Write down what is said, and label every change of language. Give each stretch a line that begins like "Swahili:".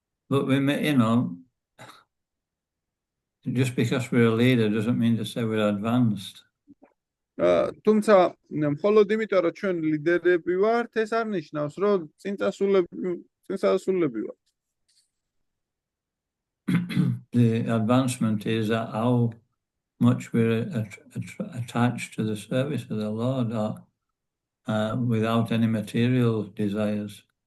English: But we may, just because we're a leader doesn't mean to say we're advanced.
Georgian: თუმცა მხოლოდ იმიტომ რომ ჩვენ ლიდერები ვართ, ეს არ ნიშნავს რომ წინსასულები ვართ.
English: The advancement is how much we're attached to the service of the Lord without any material desires.